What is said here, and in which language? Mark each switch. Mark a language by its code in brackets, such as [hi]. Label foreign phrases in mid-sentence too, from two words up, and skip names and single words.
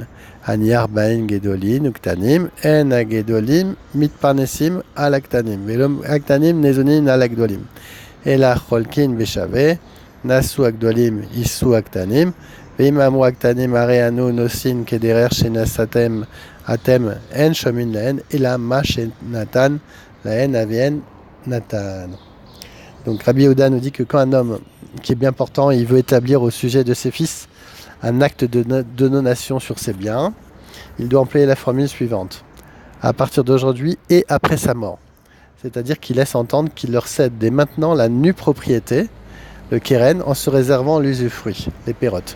[he] הניח בהן גדולים וקטנים, אין הגדולים מתפרנסים על הקטנים, ולא הקטנים ניזונים על הגדולים. אלא חולקין בשווה, נשאו הגדולים, יישאו הקטנים, ואם אמרו הקטנים הרי אנו נוסעים כדרך שנשאתם אתם אין שומעים להן אלא מה שנתן להן אביהן נתן. [fr] Donc Rabbi Yehuda nous dit que quand un homme qui est bien portant, il veut établir au sujet de ses fils un acte de donation sur ses biens, il doit employer la formule suivante. À partir d'aujourd'hui et après sa mort. C'est-à-dire qu'il laisse entendre qu'il leur cède dès maintenant la nue propriété, le keren, en se réservant l'usufruit, les pérotes.